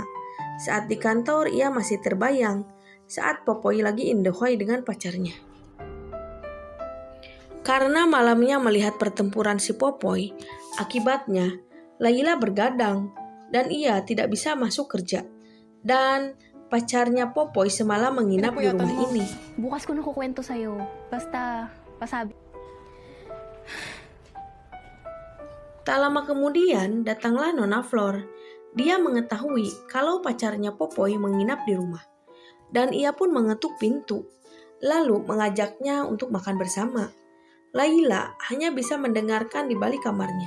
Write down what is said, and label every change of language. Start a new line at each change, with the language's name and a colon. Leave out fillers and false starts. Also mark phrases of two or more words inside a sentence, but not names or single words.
Indonesian: Saat di kantor, ia masih terbayang saat Popoy lagi indehoy dengan pacarnya. Karena malamnya melihat pertempuran si Popoy, akibatnya Layla bergadang dan ia tidak bisa masuk kerja. Dan pacarnya Popoy semalam menginap di rumah ini.
Filipino: Bukas ko na kukwento sa'yo. Basta, pasabi.
Indonesian: Tak lama kemudian datanglah Nona Flor. Dia mengetahui kalau pacarnya Popoy menginap di rumah. Dan ia pun mengetuk pintu, lalu mengajaknya untuk makan bersama. Layla hanya bisa mendengarkan di balik kamarnya.